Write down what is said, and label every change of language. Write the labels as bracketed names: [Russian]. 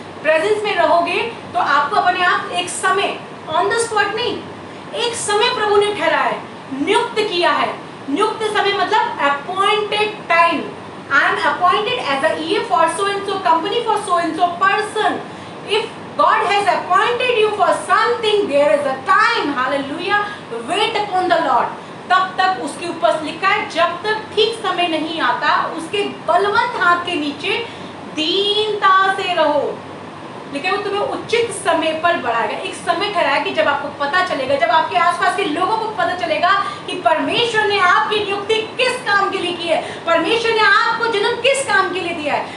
[Hindi] Presence में रहोगे तो आपको अपने आप एक समय, [English] on the spot [Hindi] नहीं, एक समय प्रभु ने ठहराया है, नियुक्त किया है। नियुक्त समय मतलब [English] Appointed time. I am appointed as a year for so and so company for so and so person. If God has appointed you for something, there is a time, hallelujah, wait upon the Lord। [Hindi] तब तक उसके ऊपर लिखा है जब तक ठीक समय नहीं आता उसके बलवंत हाथ के नीचे दीनता से रहो, लेकिन वो तुम्हें उचित समय पर बढ़ाएगा। एक समय ठहराया कि जब आपको पता चलेगा, जब आपके आसपास के लोगों को पता चलेगा कि परमेश्वर ने आपकी नियुक्ति किस काम के लिए की है, परमेश्वर ने आपको जन्म किस काम के लिए दिया है।